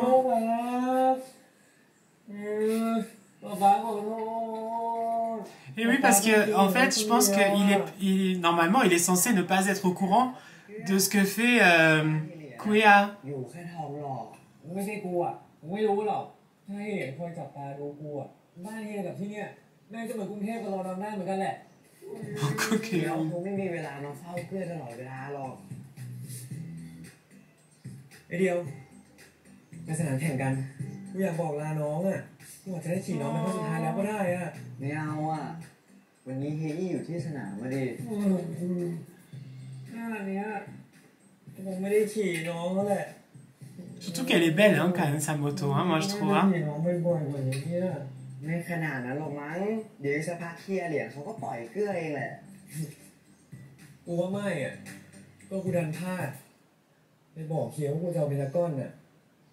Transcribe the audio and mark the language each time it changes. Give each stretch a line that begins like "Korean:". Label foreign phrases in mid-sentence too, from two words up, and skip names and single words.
French: Et oui, parce que en fait, je pense que normalement, il est censé ne pas être au courant de ce que fait Kuea.
Thai: ไม่ใช่กูอ่ะไม่รู้หรอกถ้าให้เห็นคอยจับตาดูกูอ่ะบ้านเฮียกับที่เนี่ยแม่ก็เหมือนกรุงเทพกับเราทำได้เหมือนกันแหละเราคงไม่มีเวลามาเฝ้าเพื่อนตลอดเวลาหรอกไอเดียวไปสนามแข่งกันกูอยากบอกลาน้องอ่ะกูอาจจะได้ขี่น้องเป็นครั้งสุดท้ายแล้วก็ได้อ่ะ ไม่เอาอ่ะวันนี้เฮียอี้อยู่ที่สนามมาดิ หน้าเนี้ยผมไม่ได้ขี่น้องแล้วแหละ
French: Surtout qu'elle est belle, hein, quand même, sa moto, hein, moi je trouve. Hein.
Thai: ไม่ขนาดนั้นหรอกมั้งเดี๋ยวสักพักเฮียเหรียญเขาก็ปล่อยเกลือเองแหละ กูว่าไม่อ่ะก็กูดันพลาดไปบอกเฮียว่ากูจะเอาเมตาก้อนน่ะ